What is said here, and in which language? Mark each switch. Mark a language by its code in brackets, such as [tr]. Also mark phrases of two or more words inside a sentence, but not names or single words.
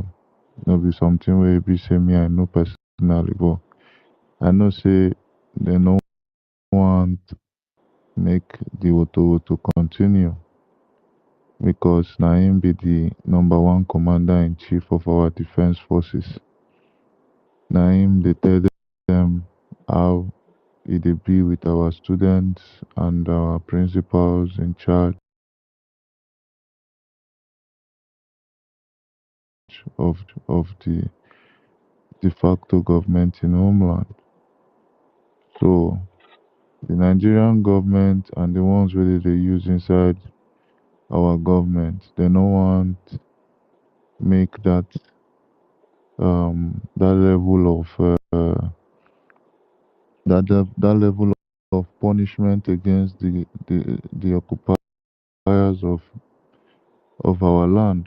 [pcm] No be something wey be say me I know personally, but I know say dem no want make the woto continue because na him be the number one commander in chief of our defense forces. Na him dey tell them how e dey be with our students and our principals in charge of the de facto government in homeland. So the Nigerian government and the ones wey dey use inside our government, they no want make that level of that level of punishment against the occupiers of our land.